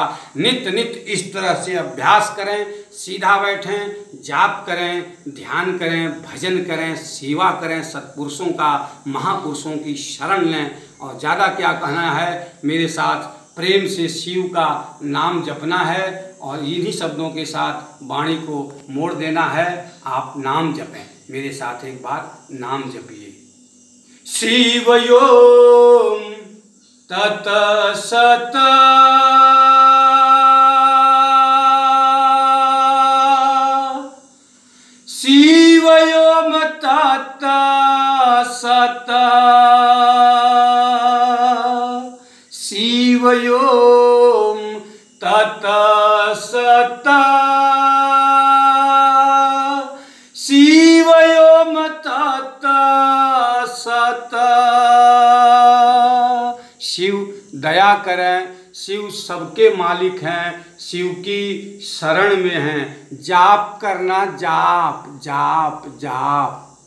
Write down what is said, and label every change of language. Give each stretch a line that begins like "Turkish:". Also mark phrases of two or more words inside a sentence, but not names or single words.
Hindi: नित्य इस तरह से अभ्यास करें, सीधा बैठें, जाप करें, ध्यान करें, भजन करें, सेवा करें, सत्पुरुषों का, महापुरुषों की शरण लें। और ज़्यादा क्या कहना है, मेरे साथ प्रेम से शिव का नाम जपना है और इन्हीं शब्दों के साथ वाणी को मोड़ देना है। आप नाम जपें, मेरे साथ एक बार नाम जपिए। शिवयोम तत सत शिवयोम तत सत शिवयोम तत सत शिवयोम तत सत। शिव दया करें, शिव सबके मालिक हैं, शिव की शरण में हैं। जाप करना, जाप जाप जाप।